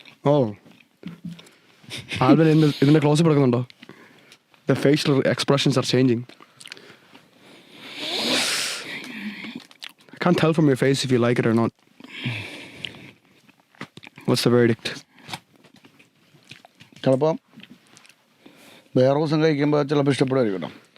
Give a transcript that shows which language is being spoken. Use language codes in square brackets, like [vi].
[ml] ഓ ആൽബിൻ ഇതിന്റെ ക്ലോസ് എടുക്കുന്നുണ്ടോ? [en] The facial expressions are changing. I can't tell from your face if you like it or not. What's the verdict? [ml] ചിലപ്പോ വേറെ ദിവസം കഴിക്കുമ്പോ ചിലപ്പോ ഇഷ്ടപ്പെടുമായിരിക്കും.